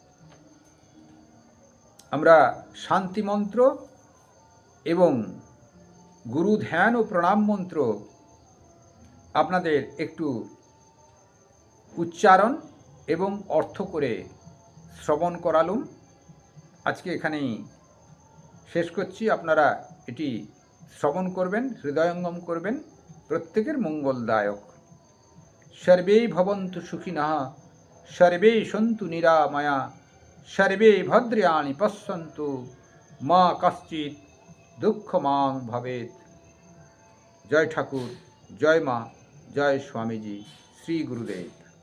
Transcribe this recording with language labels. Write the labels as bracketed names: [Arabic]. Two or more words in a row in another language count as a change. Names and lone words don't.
[Bangla] আমরা শান্তি মন্ত্র এবং গুরু ধ্যান ও প্রণাম মন্ত্র আপনাদের একটু উচ্চারণ এবং অর্থ করে শ্রবণ করালুম। আজকে এখানেই শেষ করছি। আপনারা এটি শ্রবণ করবেন, হৃদয়ঙ্গম করবেন, প্রত্যেকের মঙ্গলদায়ক। [Sanskrit] সর্বে ভবন্তু সুখিনঃ, সর্বে সন্তু নিরাময়া, সর্বে ভদ্রাণি পশ্যন্তু, মা কশ্চিৎ দুঃখমাং ভবেৎ। [Bangla] জয় ঠাকুর, জয় মা, জয় স্বামীজি, শ্রী গুরুদেব।